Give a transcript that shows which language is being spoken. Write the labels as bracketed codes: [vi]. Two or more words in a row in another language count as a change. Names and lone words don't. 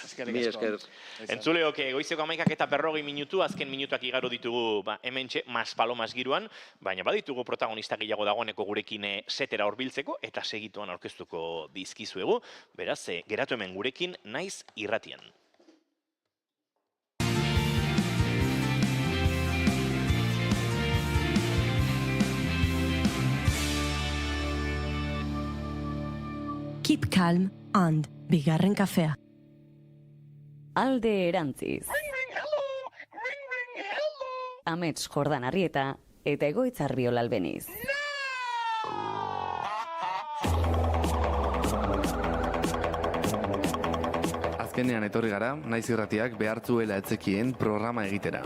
[eu] Mi esker. Entzuleok, goizeko 11 eta 40 minutu, azken minutuak igaro ditugu hementxe Maspalomas giroan, baina baditugu protagonista gehiago dagoeneko gurekin setera horbiltzeko, eta segituan aurkeztuko dizkizuegu, beraz, geratu hemen gurekin naiz irratian. [en] Keep calm and [eu] bigarren kafea. Alde erantziz. Amets Jordan Arrieta eta Egoitz Arriola Albeniz. Azkenean etorri gara, naiz irratiak behartzuela etzekien programa egitera.